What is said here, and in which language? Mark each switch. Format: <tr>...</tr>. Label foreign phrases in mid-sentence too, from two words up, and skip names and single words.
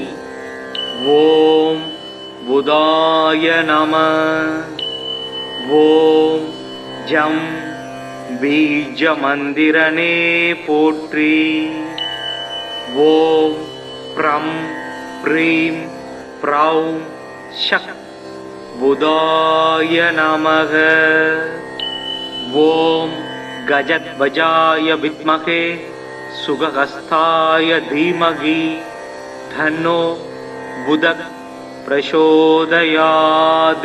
<sa>ॐ बुधाय नमः।</sa> <ta>ஓம் ஜம் பீஜ மந்திரனே போற்றி।</ta> <sa>ॐ ब्रं ब्रीं ब्रौं षक् बुधाय नमः। ओम गजध्वजाय विद्महे सुगहस्ताय धीमहि धन्नो बुधः प्रचोदयात्।</sa>